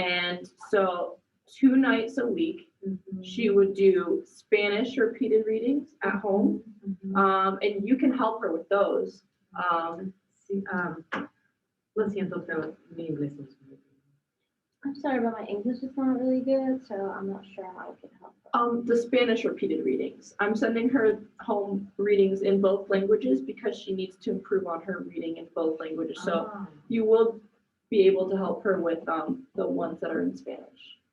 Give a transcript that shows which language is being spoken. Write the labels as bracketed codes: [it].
[en] And so 2 nights a week, she would do Spanish repeated readings at home. And you can help her with those. [es] Sí, lo siento, pero mi inglés no es muy bien. [en] I'm sorry, but my English is not really good, so I'm not sure how I can help her. The Spanish repeated readings. I'm sending her home readings in both languages because she needs to improve on her reading in both languages. So Ah, you will be able to help her with the ones that are in Spanish.